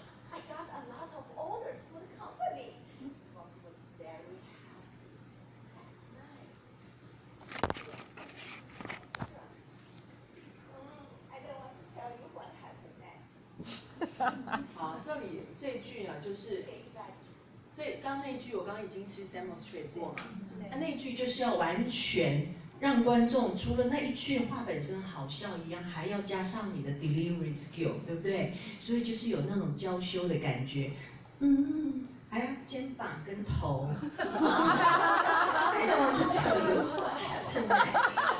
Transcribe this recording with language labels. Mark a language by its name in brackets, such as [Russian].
[English] I got a lot of orders for the company. Boss was very happy that night. I don't want to tell you what happened next. [Chinese] 好，这里这句啊，就是刚那句我刚刚已经是 demonstrate 过嘛，那句就是要完全让观众除了那一句话本身好笑一样，还要加上你的 delivery skill， 对不对？所以就是有那种娇羞的感觉，还要肩膀跟头。 [English] I don't want to tell you what happened next.